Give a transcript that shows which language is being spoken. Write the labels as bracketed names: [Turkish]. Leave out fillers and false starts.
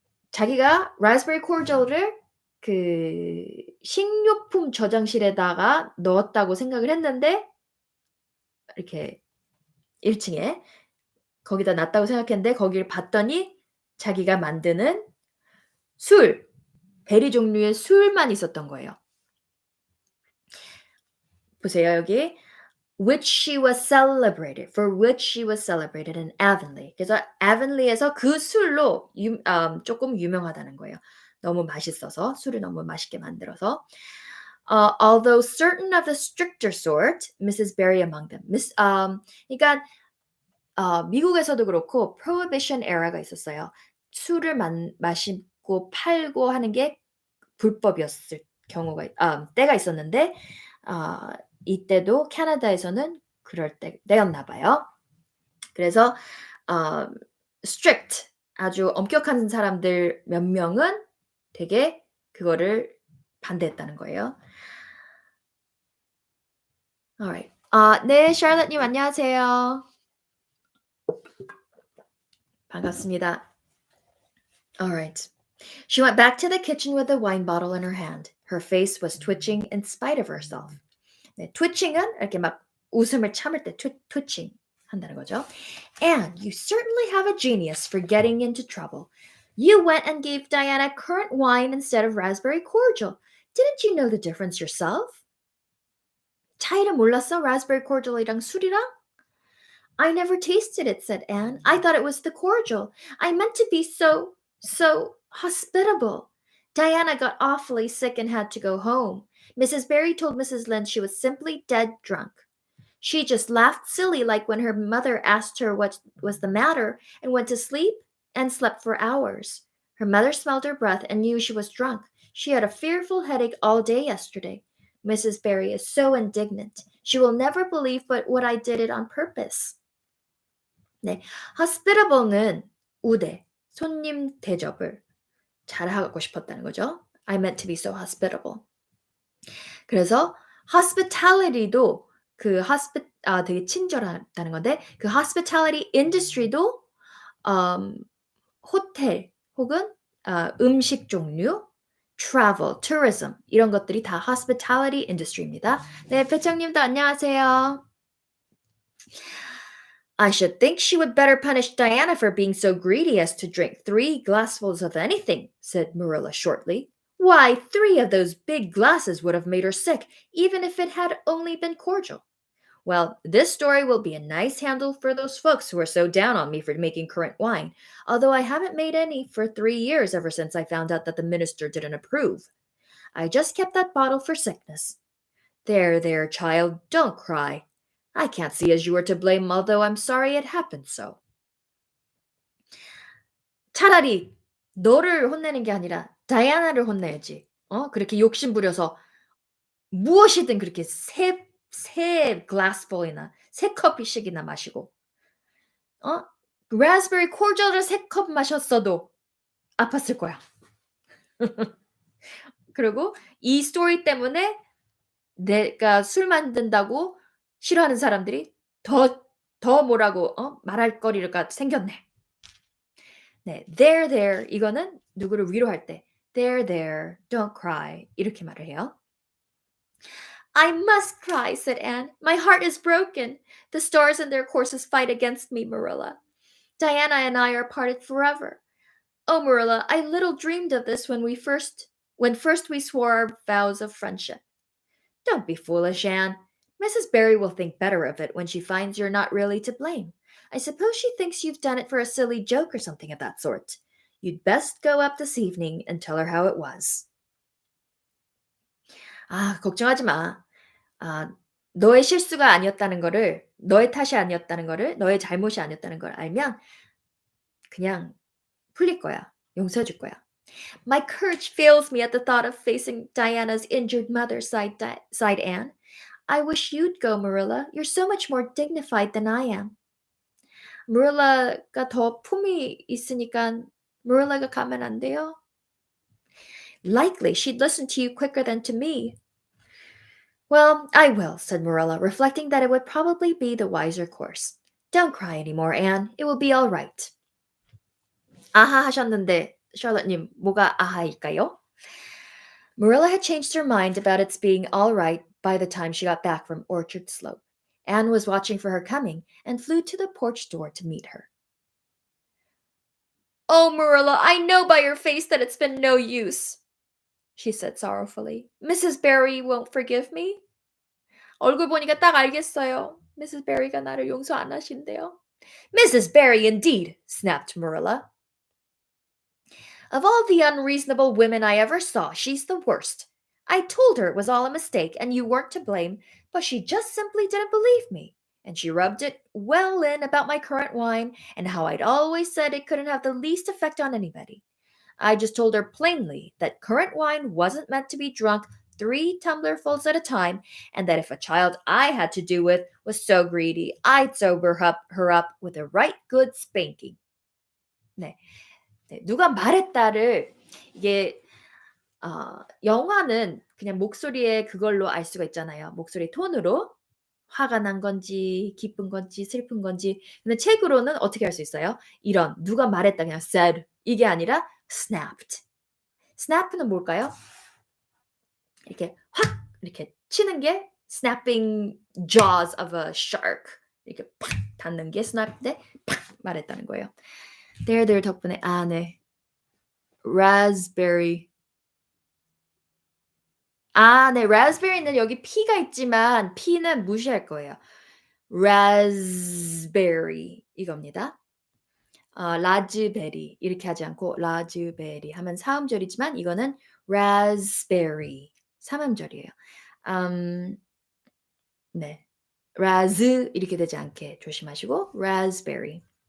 [Korean] 자기가 라스베리 코르절을 그 식료품 저장실에다가 넣었다고 생각을 했는데 이렇게 1층에 거기다 놨다고 생각했는데 거기를 봤더니 자기가 만드는 술, 베리 종류의 술만 있었던 거예요. 보세요, 여기. [English] Which she was celebrated, for which she was celebrated in Avonlea. [Korean] 그래서 Avonlea에서 그 술로 조금 유명하다는 거예요. 너무 맛있어서, 술을 너무 맛있게 만들어서. [English] Although certain of the stricter sort, Mrs. Barry among them. [Korean] 그러니까 미국에서도 그렇고 Prohibition era가 있었어요. 술을 마시고 팔고 하는 게 불법이었을 경우가 때가 있었는데 이때도 캐나다에서는 그럴 때였나 봐요. 그래서 strict 아주 엄격한 사람들 몇 명은 되게 그거를 반대했다는 거예요. [English] Alright. [Korean] 네, 샬럿님 안녕하세요. 반갑습니다. [English] Alright. She went back to the kitchen with the wine bottle in her hand. Her face was twitching in spite of herself. [Korean] 네, twitching은 이렇게 막 웃음을 참을 때 twitching 한다는 거죠. [English] And you certainly have a genius for getting into trouble. You went and gave Diana currant wine instead of raspberry cordial. Didn't you know the difference yourself? [Korean] 차이를 몰랐어? raspberry cordial이랑 술이랑? [English] I never tasted it, said Anne. I thought it was the cordial. I meant to be so hospitable. Diana got awfully sick and had to go home. Mrs. Barry told Mrs. Lynde she was simply dead drunk. She just laughed silly like when her mother asked her what was the matter and went to sleep and slept for hours. Her mother smelled her breath and knew she was drunk. She had a fearful headache all day yesterday. Mrs. Barry is so indignant. She will never believe but what I did it on purpose. [Korean] 네, hospitable는 우대, 손님 대접을 잘하고 싶었다는 거죠. [English] I meant to be so hospitable. [Korean] 그래서 hospitality도 되게 친절하다는 건데 그 hospitality industry도 호텔 혹은 음식 종류, travel, tourism 이런 것들이 다 hospitality industry입니다. 네, 배청님도 안녕하세요. [English] I should think she would better punish Diana for being so greedy as to drink 3 glassfuls of anything, said Marilla shortly. Why, 3 of those big glasses would have made her sick, even if it had only been cordial. Well, this story will be a nice handle for those folks who are so down on me for making currant wine, although I haven't made any for 3 years ever since I found out that the minister didn't approve. I just kept that bottle for sickness. There, child, don't cry. I can't see as you were to blame, although I'm sorry it happened so. [Korean] 차라리 너를 혼내는 게 아니라 다이아나를 혼내야지. 그렇게 욕심 부려서 무엇이든 그렇게 세 glassful이나 3컵씩이나 마시고 raspberry cordial을 3컵 마셨어도 아팠을 거야. 그리고 이 스토리 때문에 내가 술 만든다고 싫어하는 사람들이 더 뭐라고 말할 거리가 생겼네. 네, there 이거는 누구를 위로할 때 [English] there, don't cry [Korean] 이렇게 말을 해요. [English] I must cry, said Anne. My heart is broken. The stars in their courses fight against me, Marilla. Diana and I are parted forever. Oh, Marilla, I little dreamed of this when first we swore our vows of friendship. Don't be foolish, Anne. Mrs. Barry will think better of it when she finds you're not really to blame. I suppose she thinks you've done it for a silly joke or something of that sort. You'd best go up this evening and tell her how it was. [Korean] 걱정하지 마. 너의 실수가 아니었다는 거를 너의 탓이 아니었다는 거를 너의 잘못이 아니었다는 걸 알면 그냥 풀릴 거야. 용서해 줄 거야. [English] My courage fails me at the thought of facing Diana's injured mother, sighed Anne. I wish you'd go, Marilla. You're so much more dignified than I am. [Korean] Marilla가 더 품이 있으니까 Marilla가 가면 안 돼요? [English] Likely she'd listen to you quicker than to me. Well, I will, said Marilla, reflecting that it would probably be the wiser course. Don't cry any more, Anne. It will be all right. [Korean] 아하 하셨는데, 샬럿님, 뭐가 아하일까요? [English] Marilla had changed her mind about its being all right by the time she got back from Orchard Slope. Anne was watching for her coming and flew to the porch door to meet her. Oh, Marilla, I know by your face that it's been no use, she said sorrowfully. Mrs. Barry won't forgive me? [Korean] 얼굴 보니까 딱 알겠어요. Mrs. Barry가 나를 용서 안 하신대요. [English] Mrs. Barry, indeed, snapped Marilla. Of all the unreasonable women I ever saw, she's the worst. I told her it was all a mistake and you weren't to blame, but she just simply didn't believe me. And she rubbed it well in about my currant wine and how I'd always said it couldn't have the least effect on anybody. I just told her plainly that currant wine wasn't meant to be drunk 3 tumblerfuls at a time, and that if a child I had to do with was so greedy, I'd sober her up with a right good spanking. [Korean] 네. 네, 누가 말했다를 이게 영화는 그냥 목소리에 그걸로 알 수가 있잖아요. 목소리 톤으로 화가 난 건지 기쁜 건지 슬픈 건지. 근데 책으로는 어떻게 할 수 있어요? 이런 누가 말했다 그냥 said 이게 아니라 snapped. snap는 뭘까요? 이렇게 확 이렇게 치는 게 [English] snapping jaws of a shark. [Korean] 이렇게 팍 닿는 게 snap인데 팍 말했다는 거예요. there 덕분에 네. raspberry. 네. raspberry는 여기 P가 있지만 P는 무시할 거예요. raspberry 이겁니다. 라즈베리 이렇게 하지 않고 라즈베리 하면 사음절이지만 이거는 raspberry 삼음절이에요. 네. raz 이렇게 되지 않게 조심하시고 raspberry.